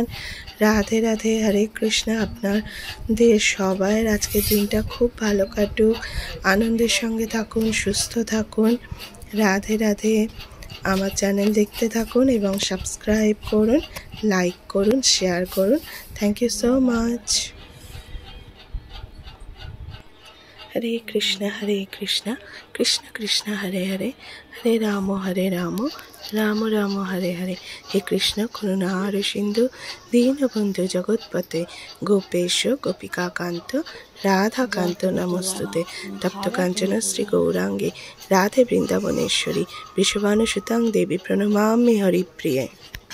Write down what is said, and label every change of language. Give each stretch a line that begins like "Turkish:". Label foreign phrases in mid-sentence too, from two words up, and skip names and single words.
Bangla: রাধে রাধে, হরে কৃষ্ণ। আপনাদের সবার আজকের দিনটা খুব ভালো কাটুক, আনন্দের সঙ্গে থাকুন, সুস্থ থাকুন। রাধে রাধে। আমার চ্যানেল দেখতে থাকুন এবং সাবস্ক্রাইব করুন, লাইক করুন, শেয়ার করুন।
English: thank you so much.
Sanskrit: हरे कृष्ण कृष्ण कृष्ण हरे हरे, हरे राम राम राम हरे हरे। हे कृष्ण करुणार सिंधु दीनबंधु जगत्पते गोपेश गोपिकाकांत राधाकांत नमस्तुते। तप्त कांचन श्री गौरांगे राधे वृंदावनेश्वरी वृषभानुसुतां देवी प्रणमामि हरिप्रिये।